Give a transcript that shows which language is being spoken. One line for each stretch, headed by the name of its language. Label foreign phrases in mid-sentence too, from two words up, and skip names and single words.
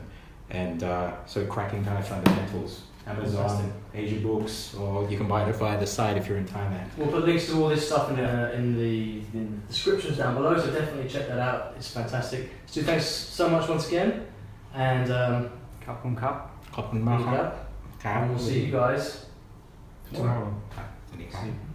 English: And so Cracking Thai Fundamentals, Amazon, Asia Books, or you can buy it via the site if you're in Thailand. We'll put links to all this stuff in the descriptions down below, so definitely check that out. It's fantastic. Stu, thanks so much once again. And Cup on cup.
Thai: ขอบคุณมากครับ
English: and we'll see you guys tomorrow.
Thai: สวัสดีครับ